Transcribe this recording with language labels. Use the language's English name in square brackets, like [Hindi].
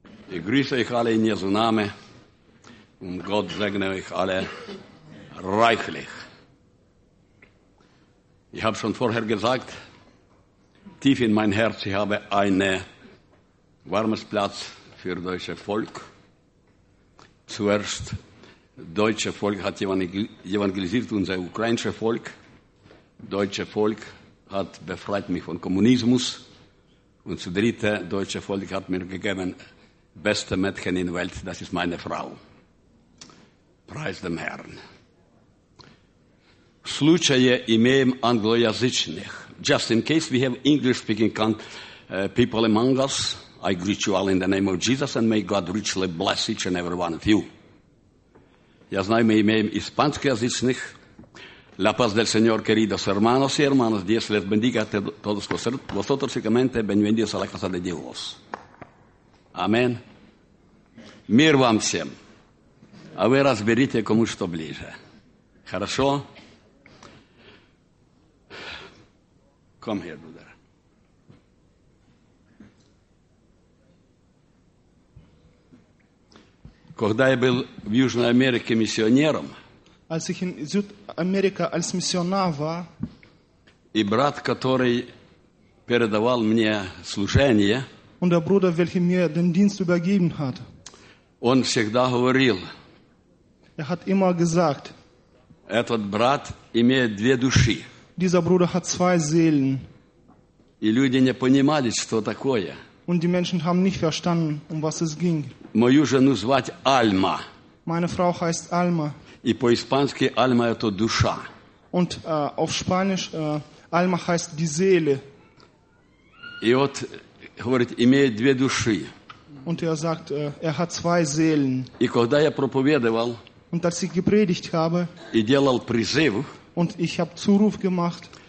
[German] И Гриша их але не знаме, Год зегнел их але райхлих. Ich habe schon vorher gesagt, tief in mein Herz, ich habe einen warmes Platz für deutsche Volk. Zuerst, deutsche Volk hat evangelisiert unser ukrainische Volk. Deutsche Volk hat befreit mich von Kommunismus. Und zu dritte, deutsche Volk hat mir gegeben, beste Mädchen in der Welt, das ist meine Frau. Preis dem Herrn. [Russian] Случае имеем англоязычных. [English] Just in case we have English-speaking people among us, I greet you all in the name of Jesus and may God richly bless each and every one of you. [Russian] Я знаю, мы имеем испанскоязычных. [Spanish] La paz del Señor, queridos hermanos y hermanas, Dios les bendiga a todos vosotros y comente, bienvenidos a la casa de Dios. [Russian] Amén. Мир вам всем. А вы разберите, кому что ближе. Хорошо? [English] Come here, brother. [Russian] Когда я был в Южной Америке миссионером, [German] als ich in Südamerika als Missionar war, [Russian] и брат, который передавал мне служение, [German] und der Bruder, welcher mir den Dienst übergeben hat, [Russian] он всегда говорил, [German] hat immer gesagt, [Russian] этот брат имеет две души. [German] Dieser Bruder hat zwei Seelen. [Russian] И люди не понимали, что такое. [German] Und die Menschen haben nicht verstanden, was es ging. [Russian] Мою жену звать Альма. [German] Meine Frau heißt Alma. [Russian] И по-испански Альма – это душа. [German] Und auf Spanisch Alma heißt die Seele. [Russian] И вот, говорит, имеет две души. [German] Und sagt, hat zwei Seelen. [Russian] И когда я проповедовал, [German] und als ich gepredigt habe, [Russian] и делал призыв, [German] und ich habe Zuruf gemacht,